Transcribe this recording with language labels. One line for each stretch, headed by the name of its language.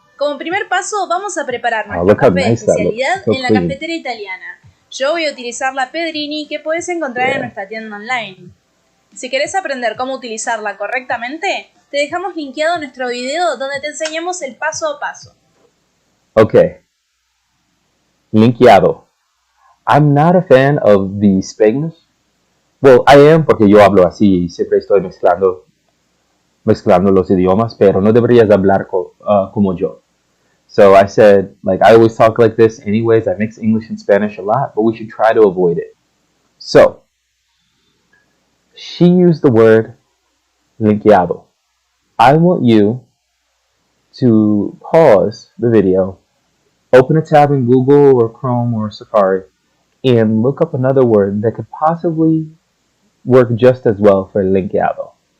Spanish: Como primer paso vamos a preparar nuestro café de especialidad en la cafetera italiana. Yo voy a utilizar la Pedrini que puedes encontrar en nuestra tienda online. Si querés aprender cómo utilizarla correctamente, te dejamos linkeado nuestro video donde te enseñamos el paso a paso.
English: Okay. Linkeado. I'm not a fan of the Spanish. Well, I am
Spanish: porque yo hablo así y siempre estoy mezclando los idiomas, pero no deberías hablar como yo.
English: So I said, I always talk like this anyways. I mix English and Spanish a lot, but we should try to avoid it. So, she used the word linkeado. I want you to pause the video, open a tab in Google or Chrome or Safari, and look up another word that could possibly work just as well for linkeado.